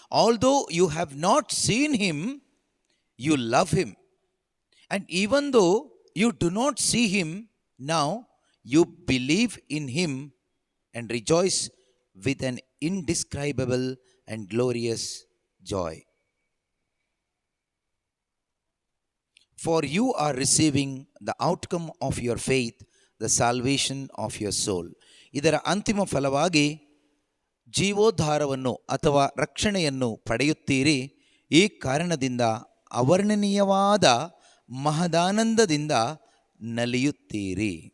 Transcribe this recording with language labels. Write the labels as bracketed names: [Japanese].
[English] Although you have not seen him, you love him. And even though you do not see him now, you believe in him and rejoice with an indescribable and glorious joy. For you are receiving the outcome of your faith, the salvation of your soul. [Kannada] ಇದರ ಅಂತಿಮ ಫಲವಾಗಿ ಜೀವೋದ್ಧಾರವನ್ನು ಅಥವಾ ರಕ್ಷಣೆಯನ್ನು ಪಡೆಯುತ್ತೀರಿ. ಈ ಕಾರಣದಿಂದ ಅವರ್ಣನೀಯವಾದ ಮಹದಾನಂದದಿಂದ ನಲಿಯುತ್ತೀರಿ.